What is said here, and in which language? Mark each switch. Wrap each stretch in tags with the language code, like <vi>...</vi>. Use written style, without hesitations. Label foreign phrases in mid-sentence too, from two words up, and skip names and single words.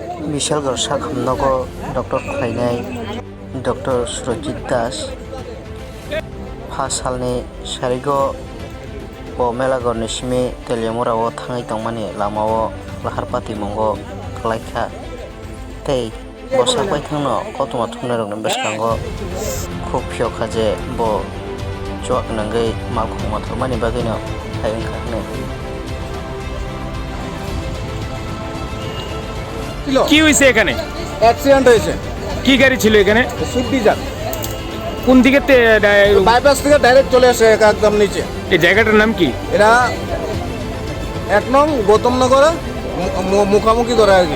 <trp>বিশালগড় শাখামনগর ডক্টর खालायनाय डॉक्टर सुरजित दास 5 सालनि सारिगो bo melagor ni simi telemora o thangai tongmani lamao lahar pati mongo khlaikha tei bo sapai thangno kotoma thungna rokni beskango khub phiyokha je bo chok nangai malkhungma thormani bagino hayungkha hne</trp> <bn>কি হয়েছে এখানে? অ্যাক্সিডেন্ট হয়েছে। কি গাড়ি ছিল এখানে? সুইফট ডিজায়ার কোন দিকে বাইপাস থেকে ডাইরেক্ট চলে আসে একদম নিচে। এই জায়গাটার নাম কি? এরা 1 নং গৌতম নগরে মুখামুখি করে আর কি।</bn>